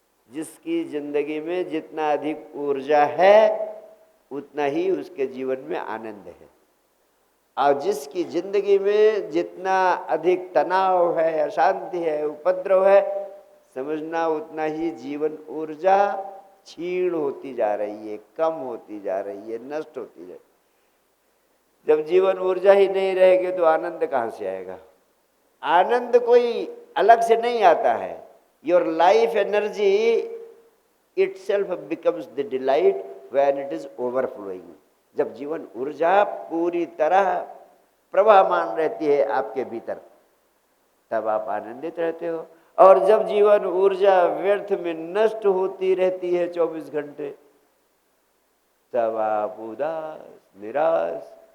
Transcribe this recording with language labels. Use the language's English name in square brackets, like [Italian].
[Hindi] जिसकी जिंदगी में जितना अधिक ऊर्जा है उतना ही उसके जीवन में आनंद है, और जिसकी जिंदगी में जितना अधिक तनाव है, अशांति है, उपद्रव है, समझना उतना ही जीवन ऊर्जा क्षीण होती जा रही है, कम होती जा रही है, नष्ट होती जा रही है। जब जीवन ऊर्जा ही नहीं रहेगी तो आनंद कहाँ से आएगा? आनंद कोई अलग से नहीं आता है। [English] Your life energy itself becomes the delight when it is overflowing। [Hindi] जब जीवन ऊर्जा पूरी तरह प्रवाहमान रहती है आपके भीतर, तब आप आनंदित रहते हो। और जब जीवन ऊर्जा व्यर्थ में नष्ट होती रहती है 24 घंटे, तब आप उदास, निराश।